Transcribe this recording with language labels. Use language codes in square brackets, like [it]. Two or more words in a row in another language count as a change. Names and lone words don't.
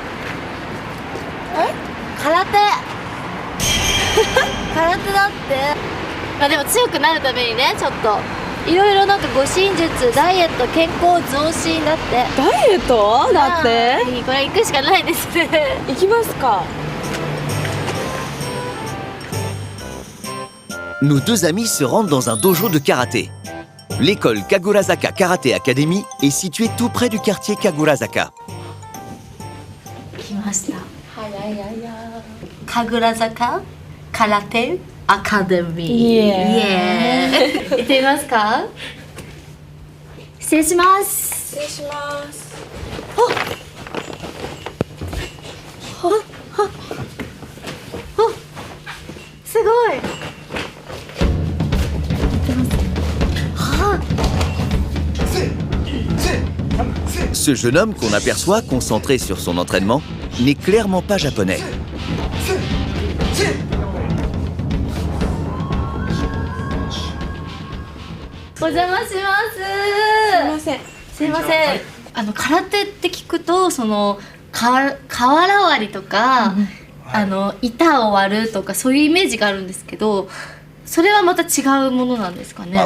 [ja] 空手空手だって。まあでも強くなるためにね、ちょっといろいろなんか護身術、ダイエット、健康増進だって。ダイエットだって。これ行くしかないですね。行きますか。 [fr] Nos deux amis se rendent dans un dojo de karaté. L'école Kagurazaka Karate Academy est située tout près du quartier Kagurazaka. [ja] 来ました。神楽坂空手アカデミー。イエーイ。行ってみますか。失礼します。失礼します。すごい。 [fr] Ce jeune homme qu'on aperçoit concentré sur son entraînement n'est clairement pas japonais. [ja] お邪魔します。すいません。すいません。空手って聞くとその瓦割りとか、板を割るとかそういうイメージがあるんですけど、それはまた違うものなんですかね。